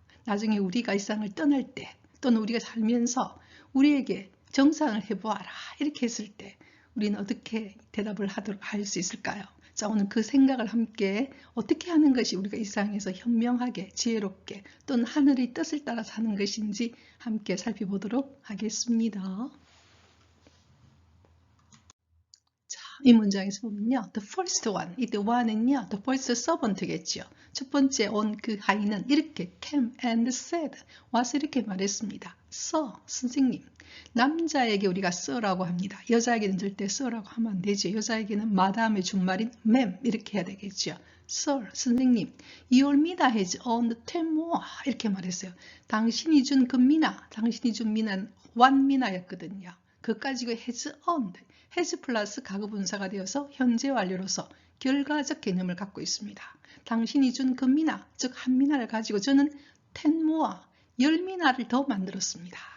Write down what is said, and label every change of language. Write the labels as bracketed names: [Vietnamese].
[Korean] 나중에 우리가 이 세상을 떠날 때 또는 우리가 살면서 우리에게 정상을 해보아라 이렇게 했을 때 우리는 어떻게 대답을 할 수 있을까요? 자, 오늘 그 생각을 함께 어떻게 하는 것이 우리가 이 세상에서 현명하게 지혜롭게 또는 하늘의 뜻을 따라 사는 것인지 함께 살펴보도록 하겠습니다. 자, 이 문장에서 보면요, the first one, 이 the one 은요, the first servant 겠죠. 첫 번째 온 그 하인은 이렇게 came and said, 와서 이렇게 말했습니다. [English] Sir, 선생님. [Korean] 남자에게 우리가 sir라고 합니다. 여자에게는 절대 sir라고 하면 안 되죠. 여자에게는 마담의 준말인 ma'am 이렇게 해야 되겠죠. [English] Sir, 선생님, your mina has earned 10 more 이렇게 말했어요. [Korean] 당신이 준 그 미나, 당신이 준 미나는 one 미나였거든요. 그까지가 has earned, has 플러스 가구분사가 되어서 현재 완료로서 결과적 개념을 갖고 있습니다. 당신이 준 그 미나, 즉 한 미나를 가지고 저는 10 more, 10미나를 더 만들었습니다.